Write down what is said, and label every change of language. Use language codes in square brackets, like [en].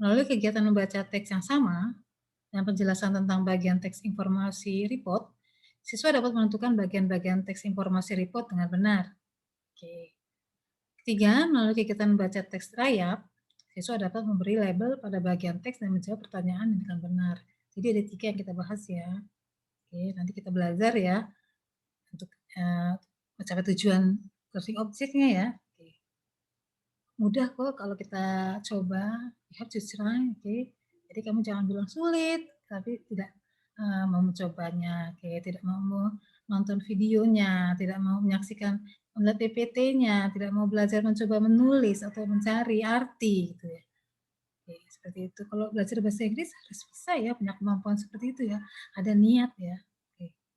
[id] Melalui kegiatan membaca teks yang sama dan penjelasan tentang bagian teks informasi report, siswa dapat menentukan bagian-bagian teks informasi report dengan benar. Oke. 3. Melalui kegiatan membaca teks rayap, siswa dapat memberi label pada bagian teks dan menjawab pertanyaan dengan benar. Jadi ada 3 yang kita bahas ya. Oke, nanti kita belajar ya untuk mencapai tujuan learning object-nya ya. Oke. Mudah kok kalau kita coba, [en] you have to try, [id] oke. Jadi kamu jangan bilang sulit, tapi tidak mau mencobanya, oke. Tidak mau nonton videonya, tidak mau menyaksikan melihat PPT-nya, tidak mau belajar mencoba menulis atau mencari arti gitu ya. Oke, seperti itu. Kalau belajar bahasa Inggris harus bisa ya, punya kemampuan seperti itu ya. Ada niat ya. Oke.